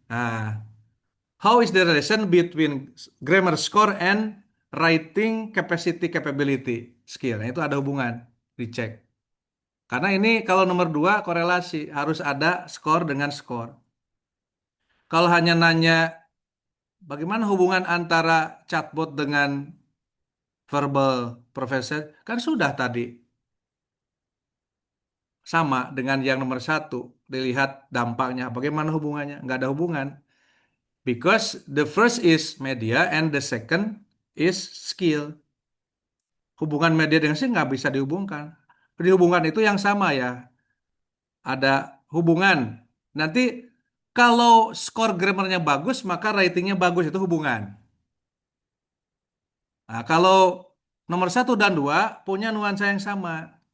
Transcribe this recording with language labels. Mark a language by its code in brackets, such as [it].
[en] Nah, how is the relation between grammar score and writing capacity capability skill? [id] Nah, itu ada hubungan, dicek. Karena ini kalau nomor dua korelasi harus ada score dengan score. Kalau hanya nanya bagaimana hubungan antara chatbot dengan verbal professor, kan sudah tadi sama dengan yang nomor satu. Dilihat dampaknya, bagaimana hubungannya? Nggak ada hubungan. [en] Because the first is media and the second is skill. [id] Hubungan media dengan skill nggak bisa dihubungkan. Dihubungkan itu yang sama ya. Ada hubungan. Nanti kalau skor grammarnya bagus, maka ratingnya bagus. Itu hubungan. Nah, kalau nomor satu dan dua punya nuansa yang sama.